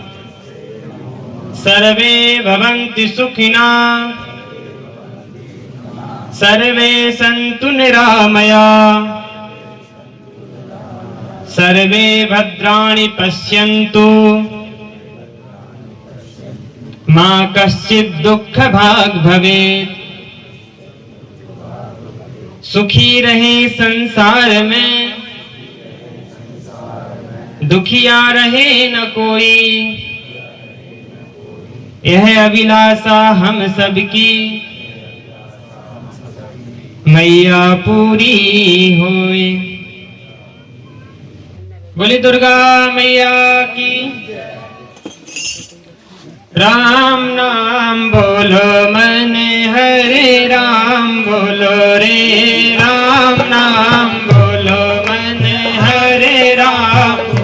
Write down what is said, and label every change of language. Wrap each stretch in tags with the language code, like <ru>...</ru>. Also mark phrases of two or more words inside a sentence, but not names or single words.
<sa>सर्वे भवन्तु सुखिनः सर्वे सन्तु निरामयाः सर्वे भद्राणि पश्यन्तु मा कश्चित् दुःखभाग् भवेत्।</sa> <hi>सुखी रहे संसार में दुखिया रहे न कोई, यह अभिलाषा हम सबकी मैया पूरी होए। बोली दुर्गा मैया की। राम नाम बोलो मन हरे राम बोलो रे, राम नाम बोलो मन हरे राम,</hi>